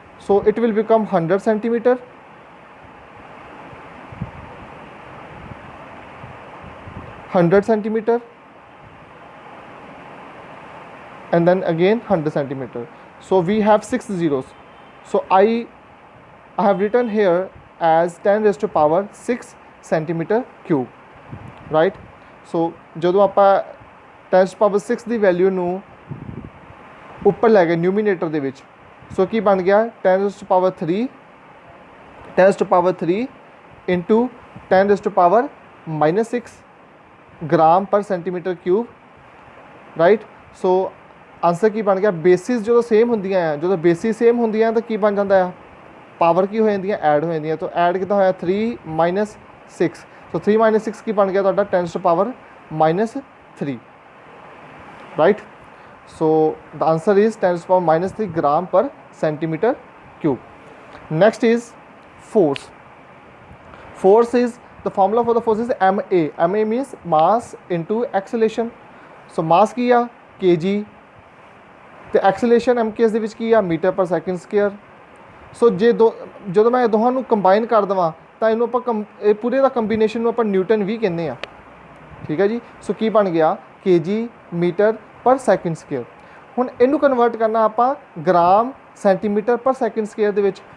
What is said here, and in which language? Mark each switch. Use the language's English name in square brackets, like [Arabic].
[English] So it will become 100 centimeter, 100 centimeter, and then again 100 centimeter. So we have 6 zeros. So I have written here as 10 raised to power 6 centimeter cube, right? [Punjabi] So ਜਦੋਂ ਆਪਾਂ [English] 10 raised to power 6 [Punjabi] ਦੀ value ਨੂੰ ਉੱਪਰ ਲੈ ਗਏ ਨਿਊਮੀਨੇਟਰ ਦੇ ਵਿੱਚ, ਸੋ ਕੀ ਬਣ ਗਿਆ? [English] 10 raised to power 3, 10 raised to power 3 into 10 raised to power minus 6 gram per centimetre cube, right? [Punjabi] ਸੋ ਆਂਸਰ ਕੀ ਬਣ ਗਿਆ? ਬੇਸਿਸ ਜਦੋਂ ਸੇਮ ਹੁੰਦੀਆਂ ਆ, ਜਦੋਂ ਬੇਸਿਸ ਸੇਮ ਹੁੰਦੀਆਂ ਤਾਂ ਕੀ ਬਣ ਜਾਂਦਾ ਆ? ਪਾਵਰ ਕੀ ਹੋ ਜਾਂਦੀਆਂ? ਐਡ ਹੋ ਜਾਂਦੀਆਂ। ਤਾਂ ਐਡ ਕਿੱਦਾਂ ਹੋਇਆ? 3 minus 6। ਸੋ 3 minus 6 ਕੀ ਬਣ ਗਿਆ ਤੁਹਾਡਾ? [English] 10 raised to power minus 3, right? So the answer is 10 raised to power minus 3 gram per centimeter cube. Next is force. Force is, the formula for the force is MA. MA means mass into acceleration. [Punjabi] So mass ਕੀ ਆ? kg, ਤੇ acceleration MKS ਦੇ ਵਿੱਚ ਕੀ ਆ? Metre ਪਰ second square. ਸੋ ਜਦੋਂ ਮੈਂ ਦੋਹਾਂ ਨੂੰ ਕੰਬਾਈਨ ਕਰ ਦੇਵਾਂ ਤਾਂ ਇਹਨੂੰ ਆਪਾਂ ਇਹ ਪੂਰੇ ਦਾ ਕੰਬੀਨੇਸ਼ਨ ਨੂੰ ਆਪਾਂ ਨਿਊਟਨ ਵੀ ਕਹਿੰਦੇ ਆ, ਠੀਕ ਹੈ ਜੀ। ਸੋ ਕੀ ਬਣ ਗਿਆ? kg ਮੀਟਰ ਪਰ ਸੈਕਿੰਡ ਸਕੁਅਰ। ਹੁਣ ਇਹਨੂੰ ਕਨਵਰਟ ਕਰਨਾ ਆਪਾਂ ਗ੍ਰਾਮ ਸੈਂਟੀਮੀਟਰ ਪਰ ਸੈਕਿੰਡ ਸਕੁਅਰ ਦੇ ਵਿੱਚ।